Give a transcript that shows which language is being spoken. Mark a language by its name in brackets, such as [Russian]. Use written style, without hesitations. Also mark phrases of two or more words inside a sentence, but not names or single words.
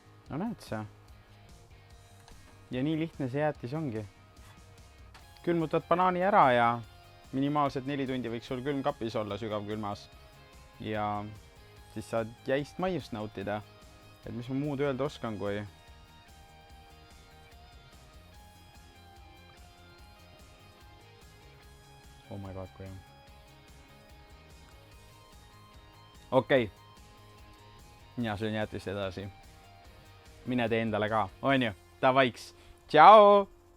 [Estonian] no näed sa. Ja nii lihtne see jäätis ongi. Külmutad banaani ära ja minimaalselt 4 tundi võiks sul külmkapis olla sügavkülmas. Ja siis saad jäist maiust nautida. Et mis ma muud öelda oskan, kui [English] oh my god, [Estonian] kui on. Okei. Mina söön jäätist edasi. Mine tee endale ka, on ju? Davaiks. Tšau!